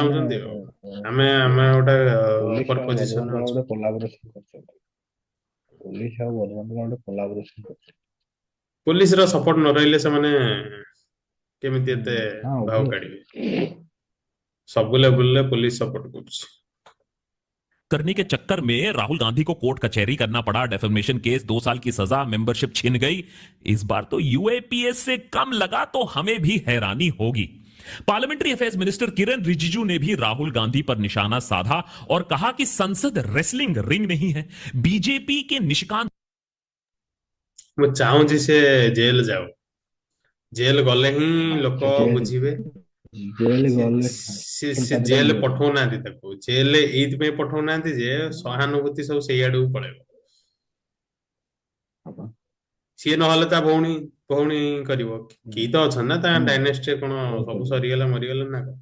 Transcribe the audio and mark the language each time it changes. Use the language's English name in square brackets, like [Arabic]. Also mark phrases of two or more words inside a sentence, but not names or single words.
[Odia] ମାନେ ଚାହୁଁଛନ୍ତି ଆଉ। ଆମେ ଗୋଟେ ପୋଲିସ ଅପର ଆଉ ପୋଜିସନରେ ବଜରଙ୍ଗ ଦଳ ଅଛୁ। ଗୋଟେ କୋଲାବୋରେସନ କରୁଛନ୍ତି। ପୋଲିସ ଆଉ ବଜରଙ୍ଗ ଦଳ ଗୋଟେ କୋଲାବୋରେସନ କରୁଛନ୍ତି। ପୋଲିସର ସପୋର୍ଟ ନ ରହିଲେ ସେମାନେ କେମିତି ଏତେ ହଁ ଭାव obvious। କାଢିବେ। ସବୁ [English] level police support [Odia] କରୁଛି। [Hindi] करने के चक्कर में राहुल गांधी को कोर्ट कचहरी करना पड़ा, [English] defamation case, [Hindi] 2 साल की सजा, मेंबरशिप छिन गई। इस बार तो यूएपीएस से कम लगा तो हमें भी हैरानी होगी। [English] Parliamentary Affairs Minister [Hindi] किरण रिजिजू ने भी राहुल गांधी पर निशाना साधा और कहा कि संसद [English] wrestling ring [Hindi] नहीं है। बीजेपी के निशिकांत [Odia] ମୁଁ ଚାହୁଁଛି ସେ ଜେଲ ଯାଉ, ଜେଲ ଗଲେ ହିଁ ଲୋକ ବୁଝିବେ। ଜେଲ ସେ ଗଲେ ସେ ଜେଲ ପଠଉନାହାନ୍ତି ତାକୁ, ଜେଲ ଏଇଥିପାଇଁ ପଠଉନାହାନ୍ତି ଯେ ସହାନୁଭୂତି ସବୁ ସେଇ ଆଡକୁ ପଳେଇବ। ସିଏ ନହେଲେ ତା ଭଉଣୀ ଭଉଣୀ କରିବ, କେହି ତ ଅଛନ୍ତି ନା ତା ଡାଇନେଷ୍ଟି, କଣ ସବୁ ସରିଗଲା ମରିଗଲା ନା କଣ?